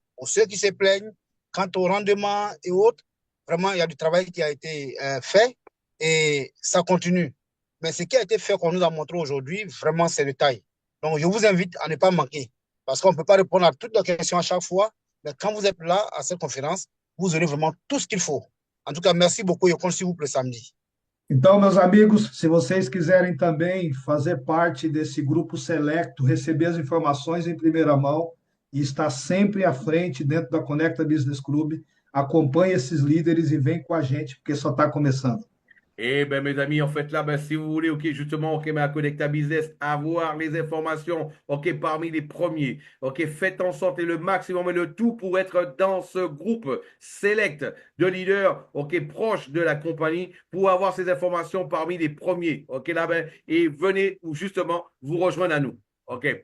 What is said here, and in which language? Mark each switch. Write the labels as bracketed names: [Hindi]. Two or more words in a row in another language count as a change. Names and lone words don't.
[French] Pour ceux qui se plaignent, quant au rendement et autres, vraiment, il y a du travail qui a été fait et ça continue. Mais ce qui a été fait qu'on nous a montré aujourd'hui, vraiment, c'est de taille. Donc, je vous invite à ne pas manquer parce qu'on ne peut pas répondre à toutes les questions à chaque fois. Mais quand vous êtes là à cette conférence, vous aurez vraiment tout ce qu'il faut. En tout cas, merci beaucoup et on compte sur vous pour le samedi. [Portuguese] Então, meus amigos, se vocês quiserem também fazer parte desse grupo selecto, receber as informações em primeira mão e estar sempre à frente dentro da Conecta Business Club, acompanhe esses líderes e vem com a gente, porque só está começando. [French] Eh ben, mes amis, en fait, là, ben, si vous voulez, OK, justement, OK, ma Connecta Business, avoir les informations, OK, parmi les premiers, OK, faites en sorte et le maximum et le tout pour être dans ce groupe select de leaders, OK, proche de la compagnie, pour avoir ces informations parmi les premiers, OK, là, ben, et venez justement vous rejoindre à nous, OK.